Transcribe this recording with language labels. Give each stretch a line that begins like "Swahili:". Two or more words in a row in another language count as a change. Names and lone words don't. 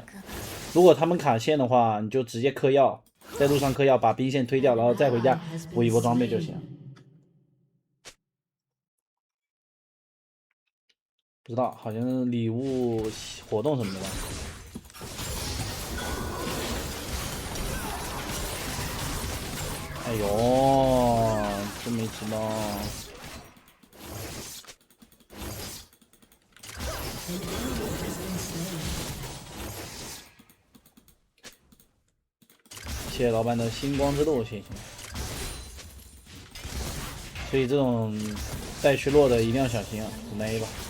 Chinese: 如果他們卡線的話，你就直接嗑藥，在路上嗑藥，把兵線推掉，然後再回家補一波裝備就行。不知道，好像是禮物活動什麼的吧。哎呦，真沒知道。謝謝老闆的星光之路，謝謝。所以這種帶虛弱的一定要小心啊，準備吧。